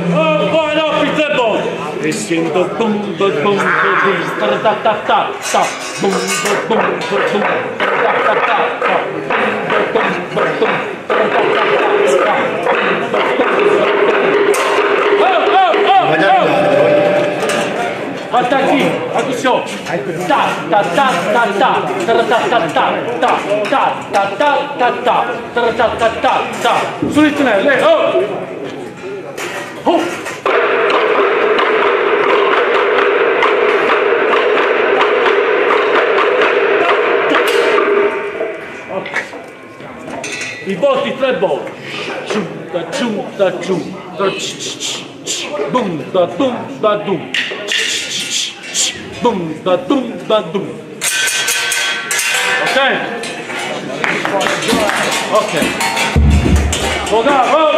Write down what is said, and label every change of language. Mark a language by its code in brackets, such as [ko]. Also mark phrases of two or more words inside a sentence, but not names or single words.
[it] Oh, poi no, pizza buono. E sento bum bum bum ta ta ta ta ta bum bum bum ta ta ta ta oh! Attacchi, attenzione. Ta ta ta ta ta. Ta ta ta ta ta. Ta ta ta ta ta. Ta ta ta ta ta. Sul ritmo, lei. Oh. Oh. I botti, 3 botti. Cium, da cium. Dum, da dum, da dum. Dum, da dum, da dum. [en] Ok? Ok. Look up, up.